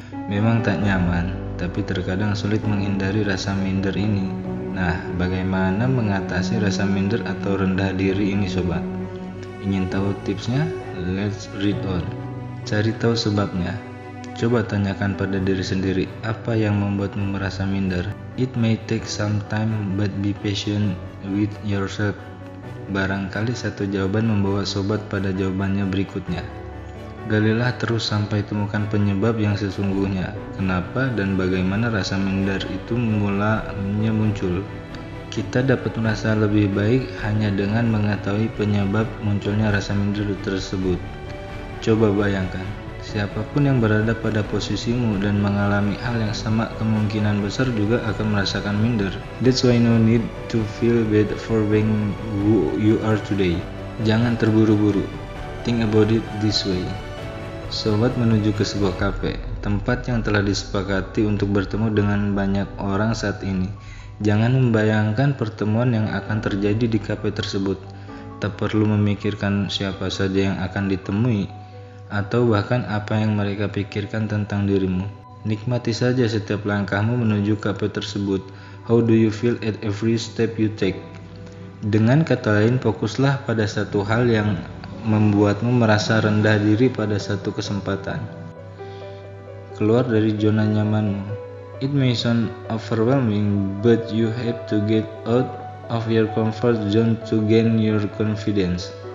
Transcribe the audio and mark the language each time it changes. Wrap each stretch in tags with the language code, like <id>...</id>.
<id>Memang tak nyaman, tapi terkadang sulit menghindari rasa minder ini. Nah, bagaimana mengatasi rasa minder atau rendah diri ini, sobat? Ingin tahu tipsnya?</id> <en>Let's read on.</en> <id>Cari tahu sebabnya. Coba tanyakan pada diri sendiri, apa yang membuatmu merasa minder?</id> <en>It may take some time, but be patient with yourself.</en> <id>Barangkali satu jawaban membawa sobat pada jawabannya berikutnya. Galilah terus sampai temukan penyebab yang sesungguhnya. Kenapa dan bagaimana rasa minder itu mulanya muncul? Kita dapat merasa lebih baik hanya dengan mengetahui penyebab munculnya rasa minder tersebut. Coba bayangkan, siapapun yang berada pada posisimu dan mengalami hal yang sama kemungkinan besar juga akan merasakan minder.</id> <en>That's why no need to feel bad for being who you are today.</en> <id>Jangan terburu-buru.</id> <en>Think about it this way.</en> <id>Sobat menuju ke sebuah kafe, tempat yang telah disepakati untuk bertemu dengan banyak orang saat ini. Jangan membayangkan pertemuan yang akan terjadi di kafe tersebut. Tak perlu memikirkan siapa saja yang akan ditemui, atau bahkan apa yang mereka pikirkan tentang dirimu. Nikmati saja setiap langkahmu menuju kafe tersebut.</id> <en>How do you feel at every step you take?</en> <id>Dengan kata lain, fokuslah pada satu hal yang membuatmu merasa rendah diri pada satu kesempatan. Keluar dari zona nyamanmu.</id> <en>It may sound overwhelming, but you have to get out of your comfort zone to gain your confidence.</en>